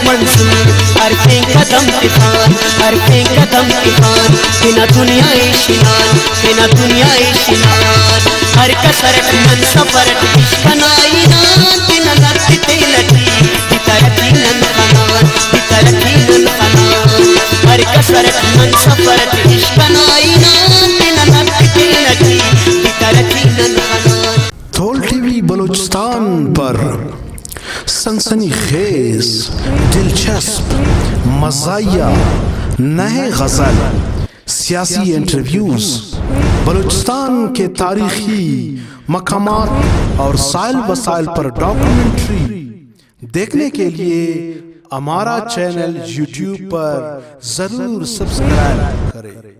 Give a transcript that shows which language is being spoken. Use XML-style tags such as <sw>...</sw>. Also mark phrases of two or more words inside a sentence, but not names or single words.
<brh>منصور ہر پھین قدم طوفان ہر پھین قدم طوفان بنا دنیا شنان بنا دنیا شنان ہر کسرت من سفرت عشقنائی نان بنا لگتے لٹی بترکی نن خنان بترکی نن خنان ہر کسرت من سفرت عشقنائی نان بنا لگتے لٹی بترکی نن خنان.</brh> <ur>تھول ٹی وی بلوچستان پر سنسنی خیز، دلچسپ، مزاحیہ، نئے غزل، سیاسی انٹرویوز، بلوچستان کے تاریخی مقامات اور سائل وسائل پر ڈاکومنٹری دیکھنے کے لیے ہمارا چینل یوٹیوب پر ضرور سبسکرائب کریں.</ur>